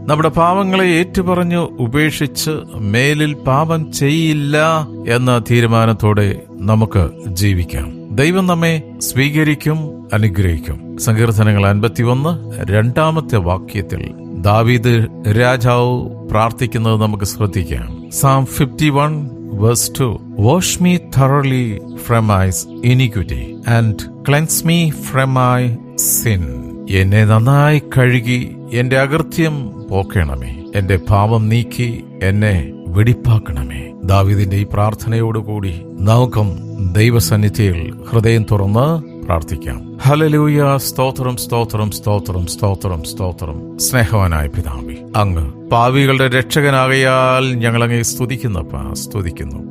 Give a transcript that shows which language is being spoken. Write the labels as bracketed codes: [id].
[ml] നമ്മുടെ പാപങ്ങളെ ഏറ്റുപറഞ്ഞു ഉപേക്ഷിച്ച് മേലിൽ പാപം ചെയ്യില്ല എന്ന തീരുമാനത്തോടെ നമുക്ക് ജീവിക്കാം. ദൈവം നമ്മെ സ്വീകരിക്കും, അനുഗ്രഹിക്കും. സങ്കീർത്തനങ്ങൾ 51:2 ദാവീദ് രാജാവ് പ്രാർത്ഥിക്കുന്നത് നമുക്ക് ശ്രദ്ധിക്കാം. [en] Psalm 51 verse 2. Wash me thoroughly from my iniquity and cleanse me from my sin. [ml] എന്നെ നന്നായി കഴുകി എന്റെ അകൃത്യം പോക്കണമേ, എന്റെ പാപം നീക്കി എന്നെ വെടിപ്പാക്കണമേ. ദാവീദിന്റെ ഈ പ്രാർത്ഥനയോടുകൂടി നമുക്കും ദൈവസന്നിധിയിൽ ഹൃദയം തുറന്ന് പ്രാർത്ഥിക്കാം. ഹല്ലേലൂയ. സ്തോത്രം, സ്തോത്രം, സ്തോത്രം, സ്തോത്രം, സ്തോത്രം. സ്നേഹവാനായ പിതാവേ, അങ്ങ് പാപികളുടെ രക്ഷകനാകയാൽ ഞങ്ങളങ്ങേ സ്തുതിക്കുന്നു.